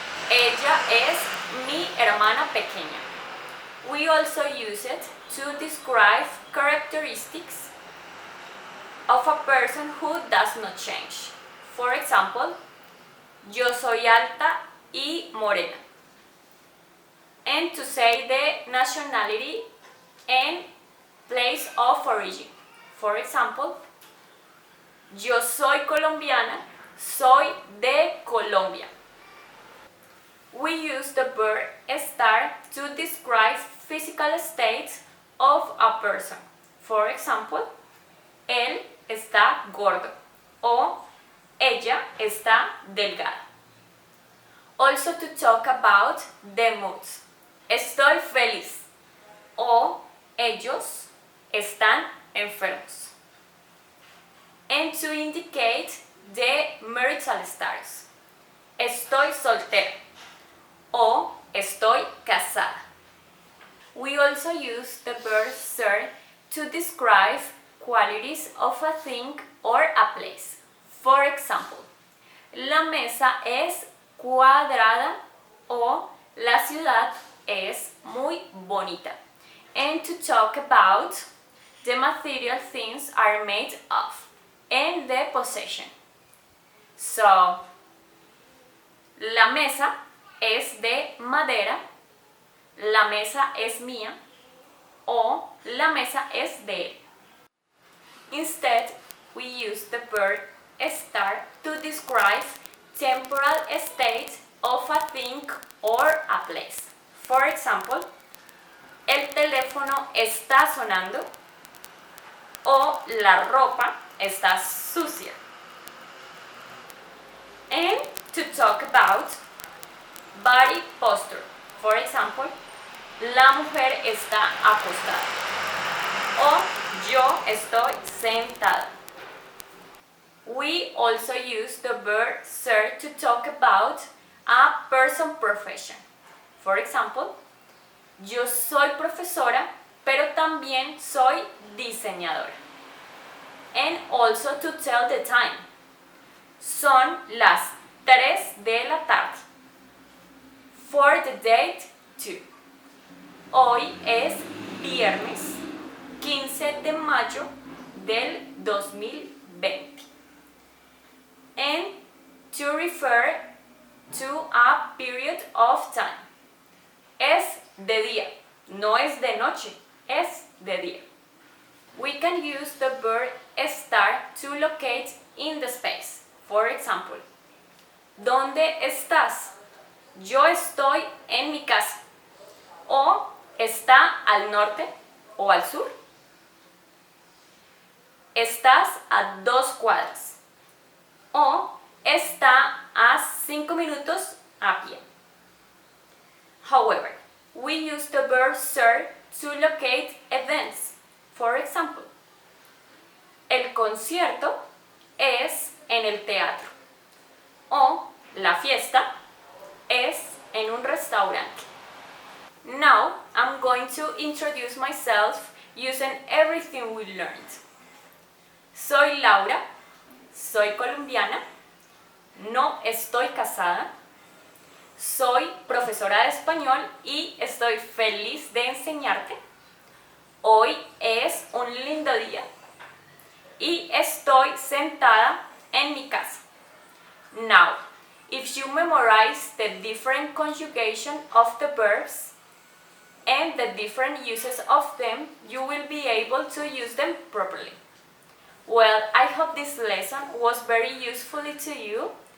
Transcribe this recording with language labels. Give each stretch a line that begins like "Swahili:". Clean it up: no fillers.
Spanish: Ella es mi hermana pequeña.
English: We also use it to describe characteristics of a person who does not change. For example,
Spanish: yo soy alta y morena.
English: And to say the nationality and place of origin. For example,
Spanish: yo soy colombiana, soy de Colombia.
English: We use the verb estar to describe physical states of a person. For example,
Spanish: él está gordo o ella está delgada.
English: Also to talk about the moods.
Spanish: Estoy feliz o ellos están enfermos.
English: And to indicate the marital status.
Spanish: Estoy soltera o estoy casada.
English: We also use the verb ser to describe qualities of a thing or a place. For example,
Spanish: la mesa es cuadrada o la ciudad es muy bonita.
English: And to talk about the material things are made of and the possession.
Spanish: So, la mesa es de madera, la mesa es mía o la mesa es de él.
English: Instead, we use the verb estar to describe temporal state of a thing or a place. For example,
Spanish: el teléfono está sonando o la ropa está sucia.
English: And to talk about body posture. For example,
Spanish: la mujer está acostada o yo estoy sentada.
English: We also use the verb ser to talk about a person profession. For example,
Spanish: yo soy profesora, pero también soy diseñadora.
English: And also to tell the time.
Spanish: Son las 3 de la tarde.
English: For the date,
Spanish: 2. Hoy es viernes 15 de mayo del 2020.
English: And to refer to a period of time.
Spanish: Es de día, no es de noche, es de día.
English: we can use the verb estar to locate in the space. For example,
Spanish: ¿dónde estás? Yo estoy en mi casa. O ¿está al norte o al sur? Estás a 2 cuadras. O está a 5 minutos a pie.
English: However, we use the verb SER to locate events. For example,
Spanish: el concierto es en el teatro. O la fiesta es en un restaurante.
English: Now, I'm going to introduce myself using everything we learned.
Spanish: Soy Laura, soy colombiana, no estoy casada, soy profesora de español y estoy feliz de enseñarte. Hoy es un lindo día y estoy sentada en mi casa.
English: Now, if you memorize the different conjugation of the verbs and the different uses of them, you will be able to use them properly. Well, I hope this lesson was very useful to you.